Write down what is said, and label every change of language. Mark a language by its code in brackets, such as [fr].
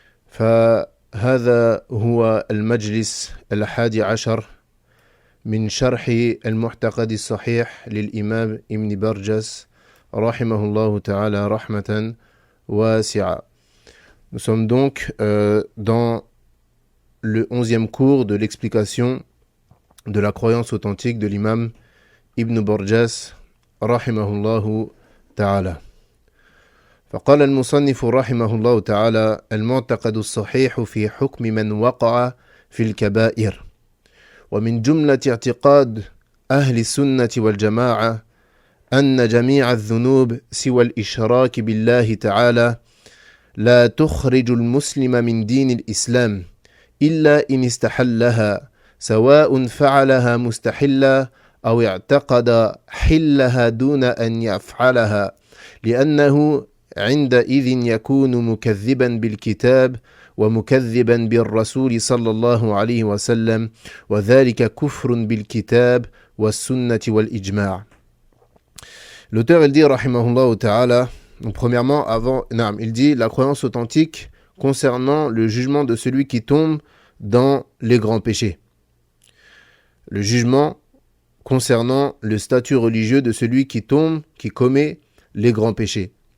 [ar] فهذا هو المجلس 11 من شرح المعتقد الصحيح للإمام ابن برجس رحمه الله تعالى رحمة واسعة. [fr] Nous sommes donc dans le 11e cours de l'explication de la croyance authentique de l'imam Ibn Burjas rahimahullah ta'ala. [ar] فقال المصنف رحمه الله تعالى: المعتقد الصحيح في حكم من وقع في الكبائر. ومن جملة اعتقاد أهل السنة والجماعة أن جميع الذنوب سوى الإشراك بالله تعالى لا تخرج المسلم من دين الإسلام إلا إن استحلها، سواء فعلها مستحلا أو اعتقد حلها دون أن يفعلها، لأنه عندئذ يكون مكذبا بالكتاب ومكذبا بالرسول صلى الله عليه وسلم، وذلك كفر بالكتاب والسنة والإجماع. [fr] L'auteur il dit rahimahullah ta'ala, donc premièrement il dit la croyance authentique concernant le jugement de celui qui tombe dans les grands péchés. Le jugement concernant le statut religieux de celui qui commet les grands péchés.